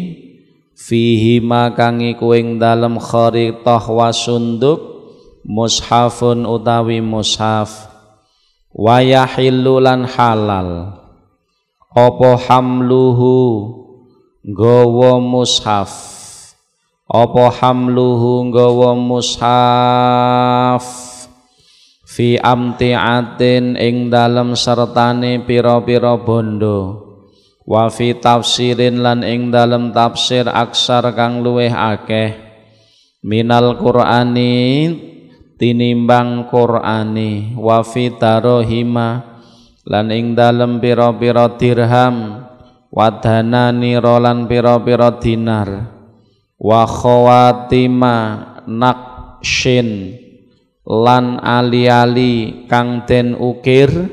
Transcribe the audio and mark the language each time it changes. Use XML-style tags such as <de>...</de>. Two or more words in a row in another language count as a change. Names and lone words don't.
<jv>fihi kang iku ing dalem kharitah</jv> <ar>وصندوق,</ar> <jv>mushafun utawi mushaf,</jv> <ar>ويحل</ar> <jv>lan halal apa hamluhu nggawa mushaf, apa hamluhu nggawa mushaf,</jv> <ar>في أمتعة</ar> <jv>ing dalem sertane pira-pira bondo,</jv> <ar>وفي تفسير</ar> <jv>lan ing dalem tafsir aksar kang luweh akeh,</jv> <ar>من القرآن</ar> <jv>tinimbang qur'ani,</jv> <ar>وفي دراهم</ar> <jv>lan ing dalem pira-pira dirham,</jv> <ar>ودنانير</ar> <jv>lan pira-pira dinar,</jv> <ar>وخواتم نقش</ar> <jv>lan ali-ali kang den ukir</jv>